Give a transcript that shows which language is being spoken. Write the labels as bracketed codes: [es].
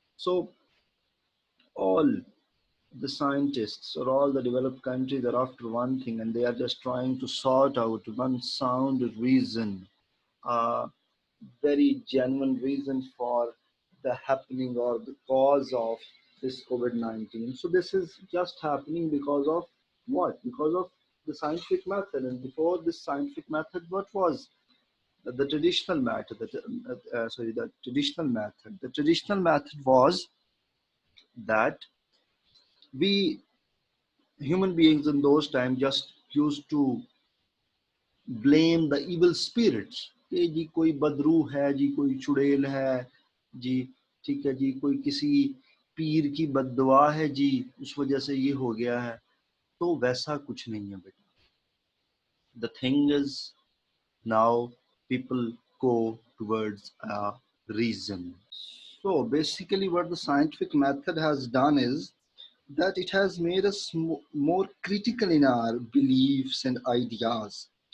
[en] So all the scientists or all the developed countries are after one thing, and they are just trying to sort out one sound reason, a very genuine reason for the happening or the cause of this COVID-19. So this is just happening because of what? Because of the scientific method. And before this scientific method, what was the traditional method? The traditional method. The traditional method was that we human beings in those times just used to blame the evil spirits, [ur] کہ جی کوئی بدرو ہے جی, کوئی چڑیل ہے جی, ٹھیک ہے جی, کوئی کسی پیر کی بد دعا ہے جی, اس وجہ سے یہ ہو گیا ہے. تو ویسا کچھ نہیں ہے بیٹا. [en] The thing is, now people go towards a reason. So basically what the scientific method has done is that it has made us more critical in our beliefs and ideas.